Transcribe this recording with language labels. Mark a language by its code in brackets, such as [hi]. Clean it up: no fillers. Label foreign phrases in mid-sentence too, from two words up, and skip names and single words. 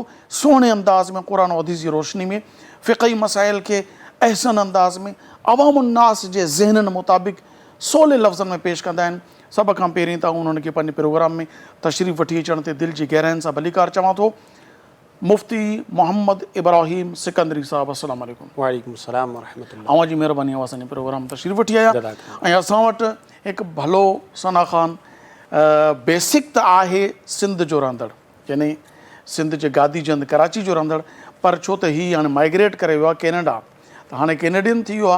[sd] सुहिणे अंदाज़ में क़ुर हदीस जी रोशनी में फ़िक़ही मसाइल खे अहसन अंदाज़ में अवामुन्नास जे ज़हननि मुताबिक़ सोले लफ़्ज़नि में पेश कंदा आहिनि. सभ खां पहिरीं त उन्हनि खे पंहिंजे प्रोग्राम में तशरीफ़ वठी अचण ते दिलि जी गहराइनि सां भलीकार चवां थो. मुफ़्ती मोहम्मद इब्राहिम सिकंदरी साहिबु, [ar] السلام عليكم. وعليكم السلام ورحمة الله. [sd] अवां जी महिरबानी आहे असांजे प्रोग्राम तशरीफ़ वठी आया. ऐं असां वटि हिकु भलो सना ख़ान, बेसिक त आहे सिंध जो रहंदड़, यानी सिंध जे गादीजंद कराची जो रहंदड़, पर छो त हीअ हाणे माइग्रेट करे वियो आहे कैनेडा, त हाणे कैनेडियन थी वियो आहे.